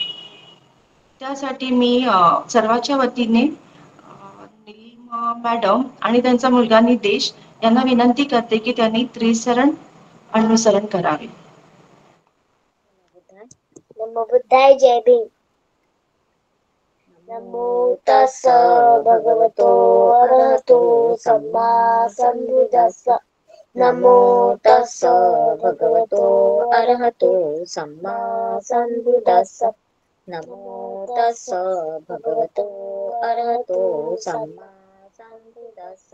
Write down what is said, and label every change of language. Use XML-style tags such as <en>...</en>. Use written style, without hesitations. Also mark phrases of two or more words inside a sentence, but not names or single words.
<mr>त्यासाठी मी सर्वांच्या वतीने नीलिमा मॅडम आणि त्यांचा मुलगा निदेश यांना विनंती करते की त्यांनी त्रिसरण अनुसरण करावे.</mr> <pi>नमो बुद्धाय.</pi> <mr>जय भीम.</mr> <pi>नमो तस्स भगवतो अरहतो सम्मा संबुद्दस्स. नमो तस्स भगवतो अरहतो सम्मा संबुद्दस्स. नमो तस्स भगवतो अरहतो सम्मा संबुद्दस्स.</pi>